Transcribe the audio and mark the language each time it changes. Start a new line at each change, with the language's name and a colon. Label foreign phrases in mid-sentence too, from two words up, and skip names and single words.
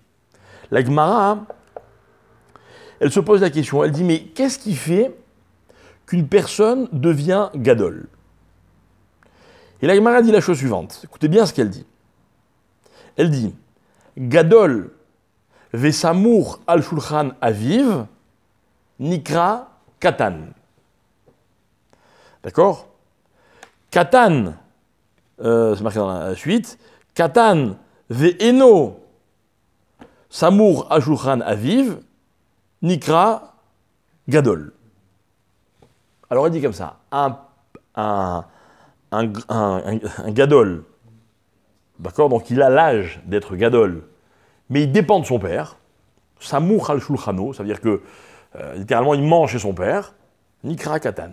French: La Gemara, elle se pose la question, elle dit, mais qu'est-ce qui fait qu'une personne devient gadol? Et la Gemara dit la chose suivante, écoutez bien ce qu'elle dit. Elle dit,
Hebrew: גדול, וסמוך על שולחן אביו, נקרא קטן.
French: D'accord? Katan, c'est marqué dans la suite,
Hebrew: קטן ואינו סמוך על שולחן אביו, נקרא גדול.
French: Alors il dit comme ça, un gadol, d'accord, donc il a l'âge d'être gadol, mais il dépend de son père,
Hebrew: סמוך על שולחנו,
French: ça veut dire que littéralement il mange chez son père,
Hebrew: נקרא קטן.